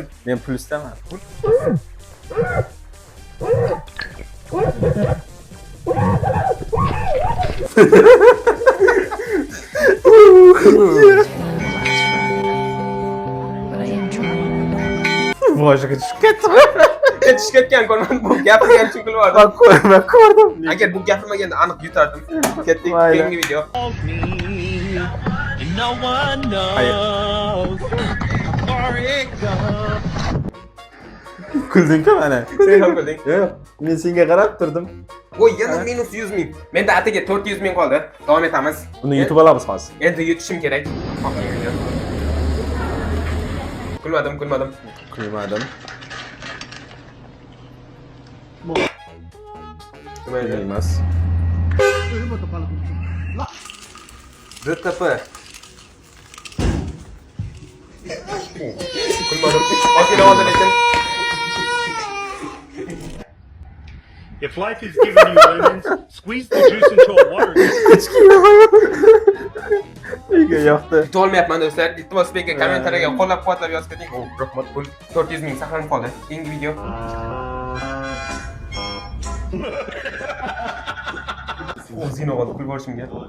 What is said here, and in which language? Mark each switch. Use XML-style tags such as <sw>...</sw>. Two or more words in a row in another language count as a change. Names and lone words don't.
<uz>Men plusdaman. Boshiga tushib ketdi. Tushib ketgan ko'rmadim. Bu gapirgan uchun kulib Ben ko'rdim. Agar bu gapirmaganda aniq yutardim. Ketdik, Mayli. keyingi video.</uz> <en>No one knows.</en> <uz>Kulding-ku mana. Sen ham kulding. Yo'q, men senga qarab turdim. Voy, yana minus 100 ming. Menda atigi 400 ming qoldi. Davom etamiz. Buni yutib olamiz hozir. Endi yutishim kerak. Kulmadim. Kulmadim. Kulmaydi. Emas. DTP. Kulmadim. Ozgina oldin lekin.</uz> <en>If life is giving you lemons, squeeze the juice into a water.</en> <uz>Menga yoqdi. Yutib olmayapman do'stlar. Iltimos menga kommentariyaga qo'llab-quvvatlab yozib keting. Oh, rahmat pul. 400 ming saqlanib qoldi. Keyingi video. O'zingni olib kulib borishimga.</uz>